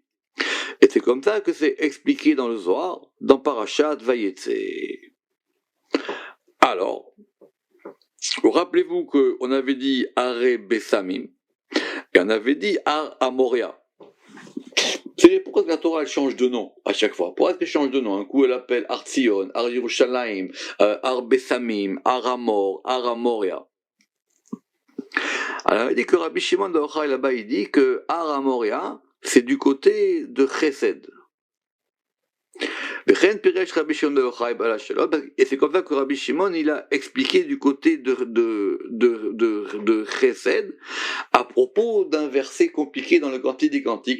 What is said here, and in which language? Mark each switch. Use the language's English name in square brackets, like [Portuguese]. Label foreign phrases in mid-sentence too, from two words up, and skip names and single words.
[French] Et c'est comme ça que c'est expliqué dans le Zohar, dans Parashat Vayetse. Alors, rappelez-vous qu'on avait dit Hare Bessamim, et on avait dit Har Amoria. C'est pourquoi la Torah elle change de nom à chaque fois. Pourquoi est-ce qu'elle change de nom? Un coup elle appelle Har Tzion, Har Yerushalayim, Har Bessamim, Har Amor, Har Amoria. Alors il dit que Rabbi Shimon de Yochai là-bas il dit que Har Amoria c'est du côté de Chesed. Et c'est comme ça que Rabbi Shimon il a expliqué du côté de Chesed à propos d'un verset compliqué dans le Cantique des Cantiques.